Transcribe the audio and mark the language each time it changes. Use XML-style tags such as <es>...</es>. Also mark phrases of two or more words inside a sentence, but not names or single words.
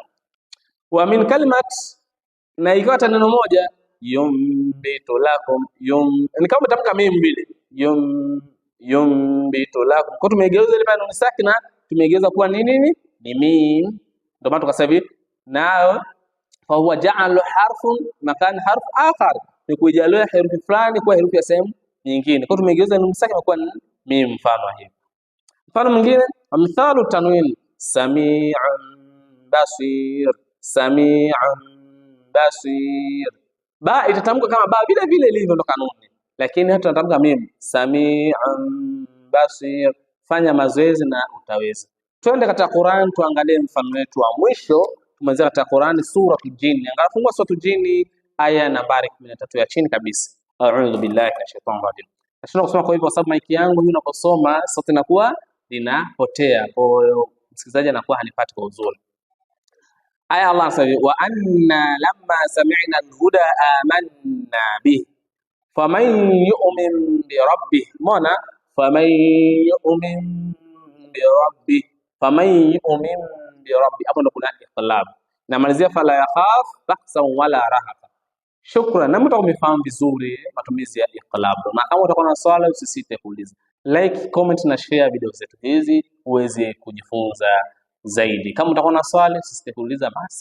<ar>ومن كلمات,</ar> <sw>na ikiwa neno moja,</sw> <ar>ينبت لكم,</ar> <sw>ni kama tamka mim mbili,</sw> <ar>ينبت لكم.</ar> <sw>Kwa tumeigeuza ile nuni sakina, tumeigeuza kuwa nini? Ni mim. Ndio maana tukasema hivi, nao fa huwa</sw> <ar>جعل حرف مكان حرف آخر,</ar> <sw>ni kujalia herufi fulani kwa herufi ya sehemu nyingine. Kwa tumeigeuza nuni sakina kuwa mim, mfano hivi. Mfano mwingine,</sw> <ar>مثال تنوين سميع بصير سميع بصير.</ar> <sw>Ba itatamka kama ba vile vile ilivyo ndo kanuni, lakini hata tunatamka mim,</sw> <ar>سميع بصير.</ar> <sw>Fanya mazoezi na utaweza. Twende katika Qur'an tuangalie mfano wetu wa mwisho. Tumeanza katika Qur'an suratul Jinn. Angalia fungua suratul Jinn aya nambari 13 ya chini kabisa.</sw> <ar>أعوذ بالله من الشيطان الرجيم.</ar> <sw>Nashinda kusoma kwa hivyo kwa sababu maiki yangu hii unaposoma sauti inakuwa linapotea. Kwa hiyo msikilizaji anakuwa hanipati kwa uzuri.</sw> <ar>Aya Allah anasema وأنا لما سمعنا الهدى آمنا به فمن يؤمن بربه. Mona فمن يؤمن بربه فمن يؤمن بربه,</ar> <sw>hapo ndo kuna iqlab. Na malizia</sw> <ar>فلا يخاف بخساً ولا رهقاً.</ar> <sw>Shukran, na mtu umefahamu vizuri matumizi ya iqlab. Na kama utakuwa na swali usisite kuuliza.</sw> <en>Like, comment</en> <sw>na share video zetu hizi uweze kujifunza zaidi. Kama utakuwa na swali usisite kuuliza.</sw>